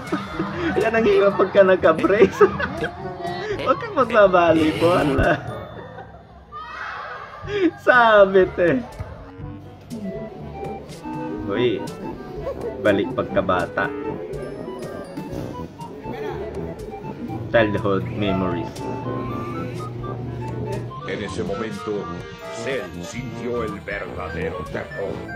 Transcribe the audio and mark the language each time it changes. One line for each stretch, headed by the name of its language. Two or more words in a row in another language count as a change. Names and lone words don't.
Filipino: Yan ang hirap pagka nagka-brace. Huwag kang magbabalibol. Sabit eh. Uy, balik pagkabata.
English: Childhood memories.
Spanish: En ese momento, Cell sintió el verdadero terror.